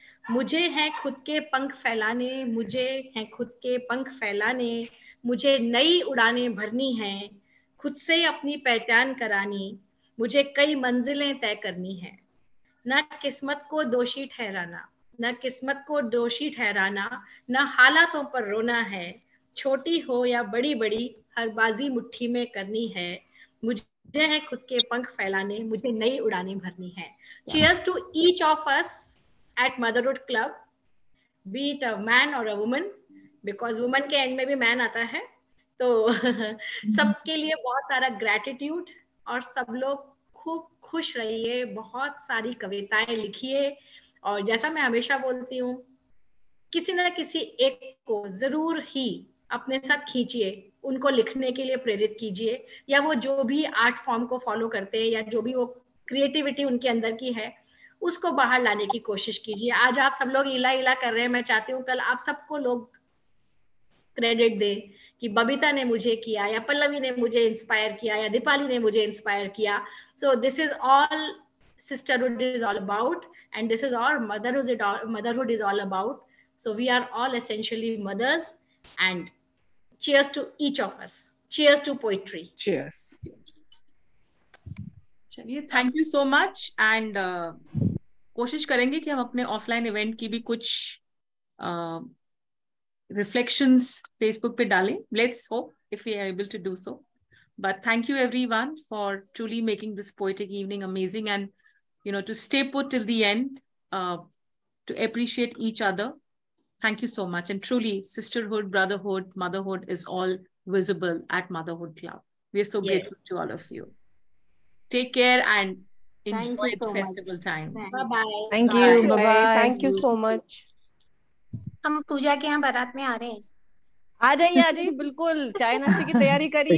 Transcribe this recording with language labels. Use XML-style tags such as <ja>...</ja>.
<hi>मुझे हैं खुद के पंख फैलाने, मुझे हैं खुद के पंख फैलाने, मुझे नई उड़ानें भरनी हैं, खुद से अपनी पहचान करानी, मुझे कई मंजिलें तय करनी है। न किस्मत को दोषी ठहराना, न किस्मत को दोषी ठहराना, न हालातों पर रोना है, छोटी हो या बड़ी बड़ी हर बाजी मुट्ठी में करनी है, मुझे है खुद के पंख फैलाने, मुझे नई उड़ानें भरनी है।</hi> <en>Cheers to each of us at Motherhood Club, be it a man or a woman, because woman</en> <hi>के एंड में भी मैन आता है। तो सबके लिए बहुत सारा ग्रेटिट्यूड, और सब लोग खूब खुश रहिए, बहुत सारी कविताएं लिखिए, और जैसा मैं हमेशा बोलती हूँ, किसी न किसी एक को जरूर ही अपने साथ खींचिए, उनको लिखने के लिए प्रेरित कीजिए, या वो जो भी आर्ट फॉर्म को फॉलो करते हैं या जो भी वो क्रिएटिविटी उनके अंदर की है उसको बाहर लाने की कोशिश कीजिए। आज आप सब लोग इला कर रहे हैं, मैं चाहती हूँ कल आप सबको लोग क्रेडिट दें कि बबीता ने मुझे किया, या पल्लवी ने मुझे इंस्पायर किया, या दीपाली ने मुझे इंस्पायर किया।</hi> <en>So this is all sisterhood is all about, and this is all motherhood is all about. So we are all essentially mothers, and cheers to each of us. Cheers to poetry. Cheers.</en> <hi>चलिए,</hi> <en>thank you so much,</en> <hi>and कोशिश करेंगे कि हम अपने offline event की भी कुछ reflections Facebook पे डालें.</hi> <en>Let's hope if we are able to do so. But thank you everyone for truly making this poetic evening amazing, and to stay put till the end, to appreciate each other. Thank you so much. And truly, sisterhood, brotherhood, motherhood is all visible at Motherhood Club. We are so grateful to all of you. Take care and enjoy the festival time. Bye-bye. Thank you. Bye-bye. Thank you so much.</en> <hi>हम पूजा के यहाँ बारात में आ रहे हैं। आ जाइए बिल्कुल, चाय नाश्ते की तैयारी करिए।</hi>